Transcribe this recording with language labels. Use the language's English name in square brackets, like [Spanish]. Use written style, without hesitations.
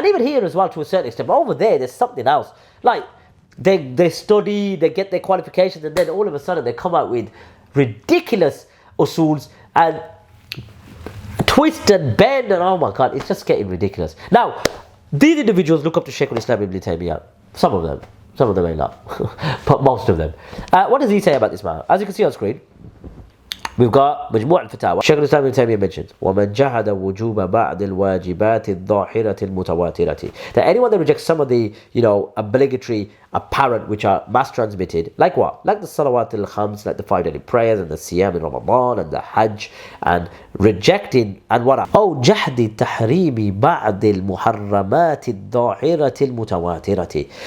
[English] And even here as well to a certain extent. But over there's something else. Like, they study, they get their qualifications, and then all of a sudden they come out with ridiculous usuls and twist and bend, and oh my god, it's just getting ridiculous. Now, these individuals look up to Shaykh al-Islam ibn Taymiyyah. Some of them may not, but most of them. What does he say about this matter? As you can see on screen, we've got مجموع الفتاوى. [Arabic] Shaykh al-Islam ibn Taymiyyah mentions وَمَنْ جَحَدَ وُجُوبَ بَعْدِ الْوَاجِبَاتِ الظَّاهِرَةِ الْمُتَوَاتِرَةِ. [English] That anyone that rejects some of the obligatory apparent which are mass transmitted, like what? Like the salawat al-khams, like the 5 daily prayers and the siyam in Ramadan and the hajj, and rejecting and what? [Arabic] جَحْدِ تَحْرِيمِ بَعْدِ الْمُحَرَّمَاتِ الظَّاهِرَةِ الْمُتَوَاتِرَةِ.